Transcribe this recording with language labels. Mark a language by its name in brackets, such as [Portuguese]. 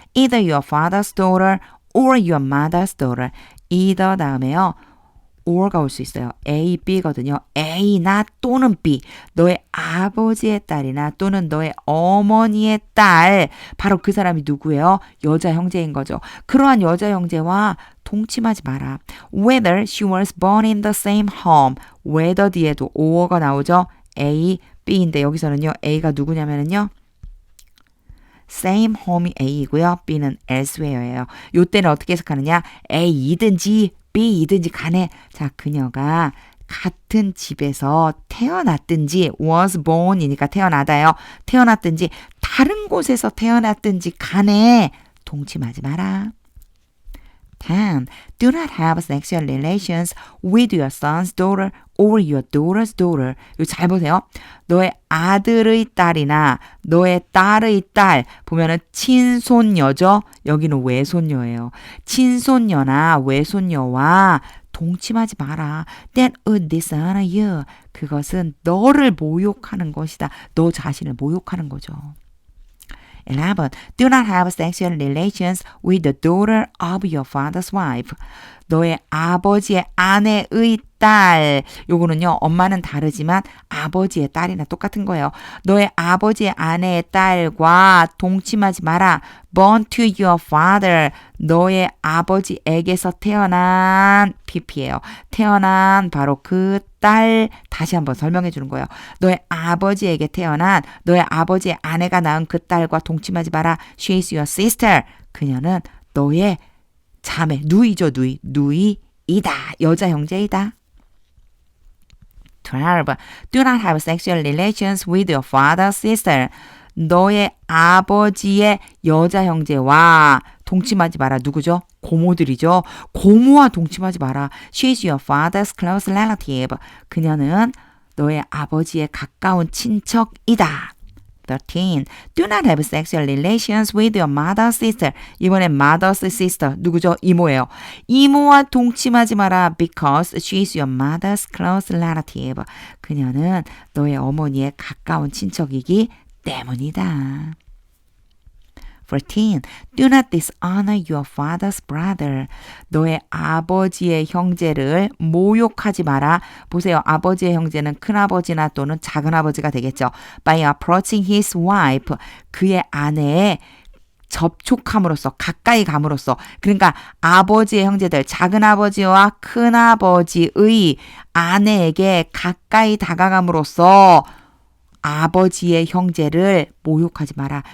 [English] Either your father's daughter or your mother's daughter. [Korean] either 다음에요. or가 올 수 있어요. A, B거든요. A나 또는 B. 너의 아버지의 딸이나 또는 너의 어머니의 딸. 바로 그 사람이 누구예요? 여자 형제인 거죠. 그러한 여자 형제와 동침하지 마라. [English] Whether she was born in the same home. [Korean] whether 뒤에도 or가 나오죠. A, B인데 여기서는요. A가 누구냐면요. same home이 A이고요. B는 elsewhere예요. 요때는 어떻게 해석하느냐? A이든지 B이든지 간에 자 그녀가 같은 집에서 태어났든지 was born이니까 태어나다요. 태어났든지 다른 곳에서 태어났든지 간에 동침하지 마라. 10. [English] Do not have sexual relations with your son's daughter or your daughter's daughter. [Korean] 이거 잘 보세요. 너의 아들의 딸이나 너의 딸의 딸 보면은 친손녀죠. 여기는 외손녀예요. 친손녀나 외손녀와 동침하지 마라. [English] That would dishonor you. [Korean] 그것은 너를 모욕하는 것이다. 너 자신을 모욕하는 거죠. 11. [English] Do not have sexual relations with the daughter of your father's wife. [Korean] 너의 아버지의 아내의 딸. 요거는요. 엄마는 다르지만 아버지의 딸이나 똑같은 거예요. 너의 아버지의 아내의 딸과 동침하지 마라. [English] Born to your father. [Korean] 너의 아버지에게서 태어난 PP예요. 태어난 바로 그 딸 다시 한번 설명해 주는 거예요. 너의 아버지에게 태어난 너의 아버지의 아내가 낳은 그 딸과 동침하지 마라. [English] She is your sister. [Korean] 그녀는 너의 자매, 누이죠, 누이. 누이이다. 여자 형제이다. 12. [English] Do not have sexual relations with your father's sister. [Korean] 너의 아버지의 여자 형제와 동침하지 마라. 누구죠? 고모들이죠. 고모와 동침하지 마라. [English] She is your father's close relative. [Korean] 그녀는 너의 아버지의 가까운 친척이다. 13. [English] Do not have sexual relations with your mother's sister. 이번엔 mother's sister. [Korean] 누구죠? 이모예요. 이모와 동침하지 마라. [English] Because she is your mother's close relative. [Korean] 그녀는 너의 어머니의 가까운 친척이기 때문이다. 14. [English] Do not dishonor your father's brother. [Korean] 너의 아버지의 형제를 모욕하지 마라. 보세요. 아버지의 형제는 큰아버지나 또는 작은아버지가 되겠죠. [English] By approaching his wife. [Korean] 그의 아내에 접촉함으로써 가까이 감으로써 그러니까 아버지의 형제들 작은아버지와 큰아버지의 아내에게 가까이 다가감으로써 아버지의 형제를 모욕하지 마라.